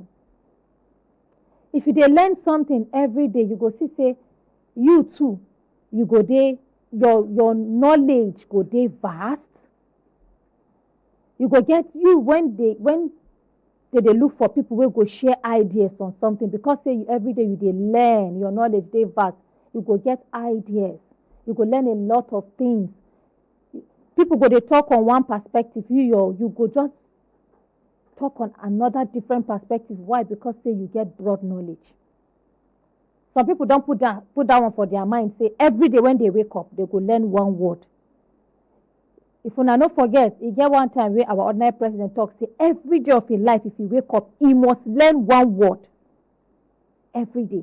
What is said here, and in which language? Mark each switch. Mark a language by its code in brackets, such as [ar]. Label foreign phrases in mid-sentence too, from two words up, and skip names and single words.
[pcm] If you dey learn something every day, you go see say you too, you go dey, your knowledge go dey vast. You go get you when they dey look for people wey go share ideas on something, because say every day you dey learn, your knowledge dey vast. You go get ideas. You go learn a lot of things. People go dey talk on one perspective, you go just talk on another different perspective. Why? Because say you get broad knowledge. Some people don't put that one for their mind. Say every day when they wake up, they go learn one word. If una no forget, e get one time where our ordinary president talk, say every day of his life, if he wake up, he must learn one word every day.